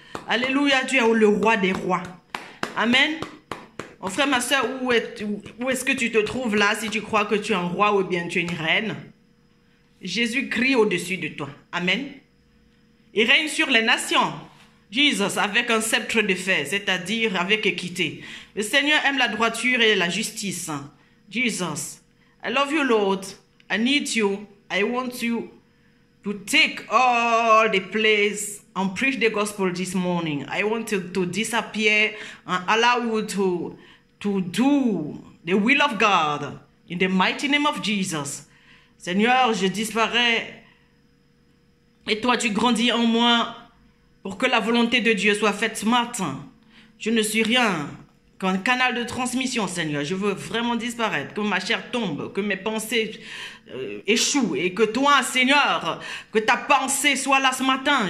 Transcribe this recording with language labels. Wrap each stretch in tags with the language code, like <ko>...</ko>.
<fr>Alléluia, tu es le roi des rois. Amen. Mon frère, ma soeur, où est-ce que tu te trouves là si tu crois que tu es un roi ou bien tu es une reine? Jésus crie au-dessus de toi. Amen. Il règne sur les nations. Jesus, avec un sceptre de fer, c'est-à-dire avec équité. Le Seigneur aime la droiture et la justice.</fr> <en>Jesus, I love you, Lord. I need you. I want you to take all the place and preach the gospel this morning. I want to disappear and allow you to do the will of God in the mighty name of Jesus.</en> <fr>Seigneur, je disparais et toi tu grandis en moi pour que la volonté de Dieu soit faite ce matin. Je ne suis rien qu'un canal de transmission, Seigneur. Je veux vraiment disparaître, que ma chair tombe, que mes pensées échouent et que toi, Seigneur, que ta pensée soit là ce matin.</fr>